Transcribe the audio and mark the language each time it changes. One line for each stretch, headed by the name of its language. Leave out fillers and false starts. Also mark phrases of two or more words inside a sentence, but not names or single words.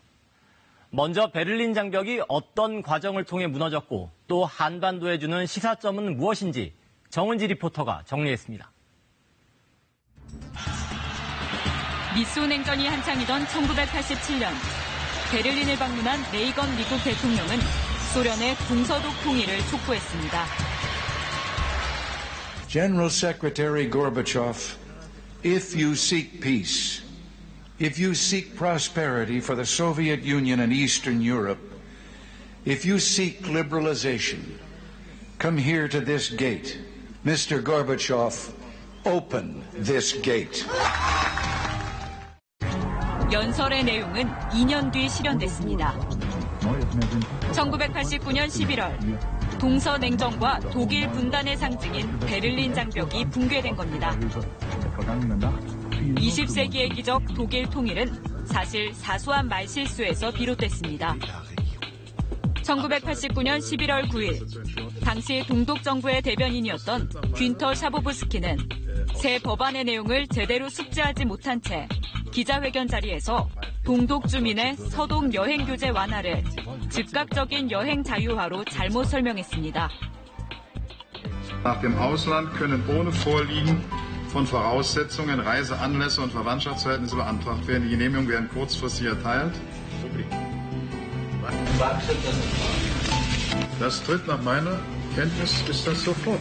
Korean: 먼저 베를린 장벽이 어떤 과정을 통해 무너졌고 또 한반도에 주는 시사점은 무엇인지 정은지 리포터가 정리했습니다. 미소 냉전이 한창이던 1987년 베를린을 방문한 레이건 미국 대통령은 소련의 동서독 통일을 촉구했습니다.
English: General Secretary Gorbachev, if you seek peace, if you seek prosperity for the Soviet Union and Eastern Europe, if you seek liberalization, come here to this gate. Mr. Gorbachev, open this gate.
Korean: 연설의 내용은 2년 뒤 실현됐습니다. 1989년 11월 동서냉전과 독일 분단의 상징인 베를린 장벽이 붕괴된 겁니다. 20세기의 기적 독일 통일은 사실 사소한 말실수에서 비롯됐습니다. 1989년 11월 9일 당시 동독 정부의 대변인이었던 귄터 샤보브스키는 새 법안의 내용을 제대로 숙지하지 못한 채 기자회견 자리에서 동독 주민의 서독 여행 규제 완화를 즉각적인 여행 자유화로 잘못 설명했습니다.
German: Nach dem Ausland können ohne Vorliegen von Voraussetzungen Reiseanlässe und Verwandtschaftsverhältnisse beantragt werden. Die Genehmigung werden kurzfristig erteilt. Das tritt nach meiner Kenntnis ist das sofort.